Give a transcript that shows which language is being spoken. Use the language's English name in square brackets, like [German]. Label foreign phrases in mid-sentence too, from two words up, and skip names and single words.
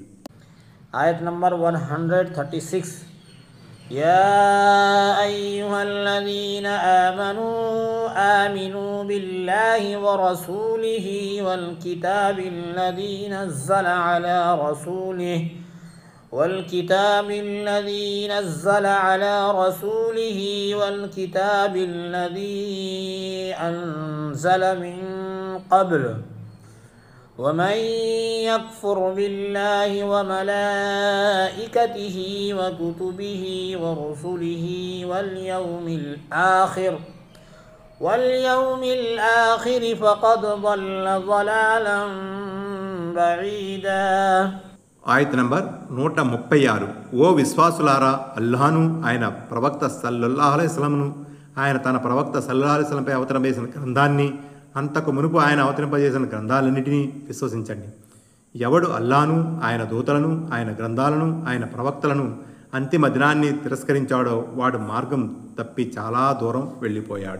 [Arabic] آية نمبر 136. يا أيها الذين آمنوا آمنوا بالله ورسوله والكتاب الذي نزل على رسوله والكتاب الذي نزل على رسوله والكتاب الذي أنزل من قبل ومن يكفر بالله وملائكته وكتبه ورسله واليوم الآخر فقد ضل ضلالا بعيدا. [Telugu] ఆయత్ నంబర్ 136. ఓ విశ్వాసులారా, అల్లాహను, ఆయన ప్రవక్త [Arabic] صلى الله عليه وسلم, [Telugu] ఆయన తన ప్రవక్త [Arabic] صلى الله عليه وسلم [Telugu] అవతరింపజేసిన గ్రంథాన్ని, అంతకు మునుపు ఆయన అవతరింపజేసిన గ్రంథాలన్నింటినీ విశ్వసించండి. ఎవడు అల్లాహను, ఆయన దూతలను, ఆయన గ్రంథాలను, ఆయన ప్రవక్తలను, అంతిమ దినాన్ని తిరస్కరించాడో వాడు మార్గం తప్పి చాలా దూరం వెళ్ళిపోయాడు.